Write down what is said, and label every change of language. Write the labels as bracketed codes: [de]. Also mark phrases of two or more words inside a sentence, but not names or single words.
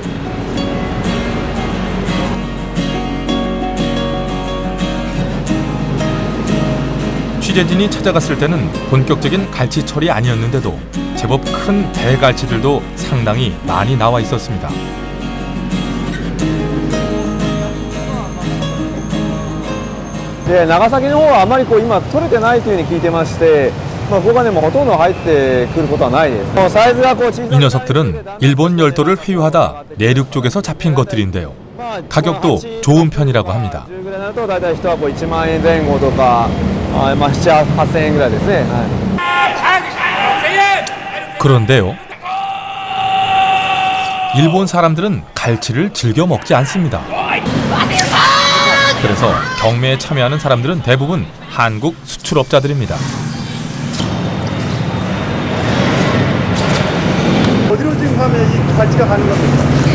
[ko] 취재진이 찾아갔을 때는 본격적인 갈치철이 아니었는데도 제법 큰 대갈치들도 상당히 많이 나와 있었습니다. [ja] 네, 나가사키 の方はあまり今取れてないというふうに聞いてまして、小金もほとんど入ってくることはないです。サイズが小さい。 [ko] 이 녀석들은 일본 열도를 회유하다 내륙 쪽에서 잡힌 것들인데요. 가격도 좋은 편이라고 합니다. [ja] 10ぐらいになるとだいたい1箱1万円前後とか、7、8千円ぐらいですね。 [ko] 그런데요. 일본 사람들은 갈치를 즐겨 먹지 않습니다. 그래서 경매에 참여하는 사람들은 대부분 한국 수출업자들입니다. 어디로 지금 가면 이 갈치가 가는 겁니까?